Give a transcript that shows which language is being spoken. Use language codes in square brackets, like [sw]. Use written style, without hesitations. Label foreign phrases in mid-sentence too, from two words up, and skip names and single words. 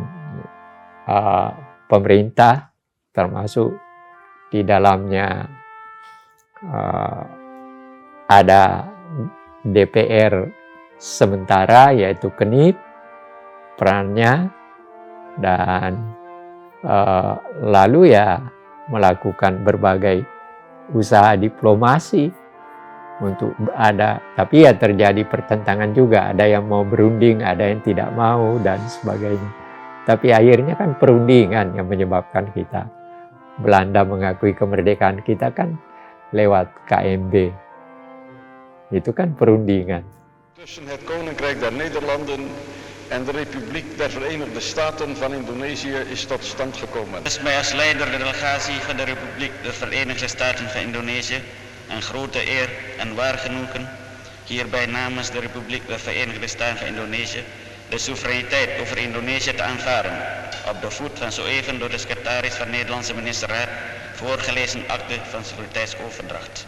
[id] pemerintah, termasuk di dalamnya ada DPR sementara, yaitu KNIP perannya, dan lalu ya melakukan berbagai usaha diplomasi untuk ada, tapi ya terjadi pertentangan juga, ada yang mau berunding, ada yang tidak mau dan sebagainya. Tapi akhirnya kan perundingan yang menyebabkan kita, Belanda mengakui kemerdekaan kita kan lewat KMB. Itu kan perundingan. [nl] Tussen het Koninkrijk der Nederlanden en de Republiek der Verenigde Staten van Indonesië is tot stand gekomen. Het is mij als leider de delegatie van de Republiek der Verenigde Staten van Indonesië een grote eer en waar genoegen hierbij namens de Republiek der Verenigde Staten van Indonesië de soevereiniteit over Indonesië te aanvaarden op de voet van zo even door de secretaris van de Nederlandse ministerraad voorgelezen akte van soevereiniteitsoverdracht.